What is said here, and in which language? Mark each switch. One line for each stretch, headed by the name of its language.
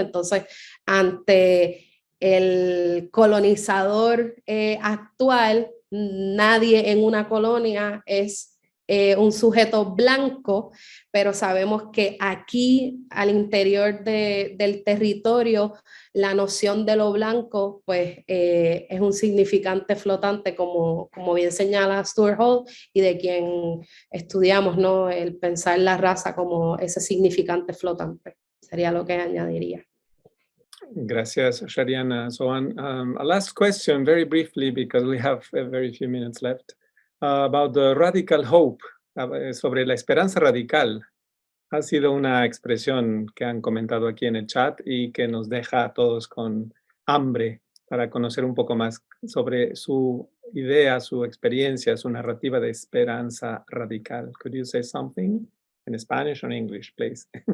Spanish: Entonces, ante el colonizador actual, nadie en una colonia es un sujeto blanco, pero sabemos que aquí al interior del territorio la noción de lo blanco pues es un significante flotante, como bien señala Stuart Hall, y de quien estudiamos, ¿no?, el pensar la raza como ese significante flotante. Sería lo que añadiría. Gracias, Shariana.
English: So a last question, very briefly, because we have very few minutes left, about the radical hope,
Spanish: sobre la esperanza radical. Ha sido una expresión que han comentado aquí en el chat y que nos deja a todos con hambre para conocer un poco más sobre su idea, su experiencia, su narrativa de esperanza radical.
English: Could you say something in Spanish or English, please?